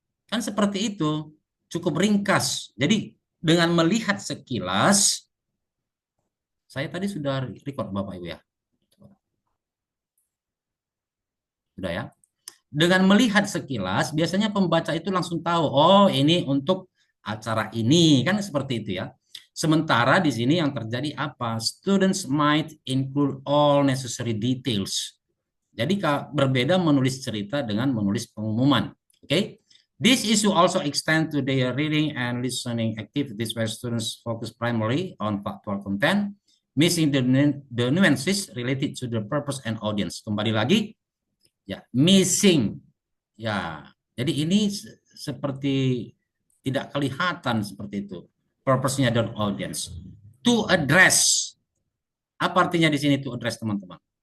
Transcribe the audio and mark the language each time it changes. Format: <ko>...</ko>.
<id>Kan seperti itu, cukup ringkas. Jadi dengan melihat sekilas, saya tadi sudah record Bapak Ibu ya. Sudah ya. Dengan melihat sekilas, biasanya pembaca itu langsung tahu, oh ini untuk acara ini, kan seperti itu ya. Sementara di sini yang terjadi apa?</id> <en>Students might include all necessary details.</en> <id>Jadi berbeda menulis cerita dengan menulis pengumuman. Oke? Okay?</id> <en>This issue also extend to their reading and listening activities where students focus primarily on factual content, missing the nuances related to the purpose and audience.</en> <id>Kembali lagi, ya missing ya, jadi ini seperti tidak kelihatan seperti itu purpose-nya dan audience.</id> <en>To address,</en> <id>apa artinya di sini</id> <en>to address</en> <id>teman-teman?</id>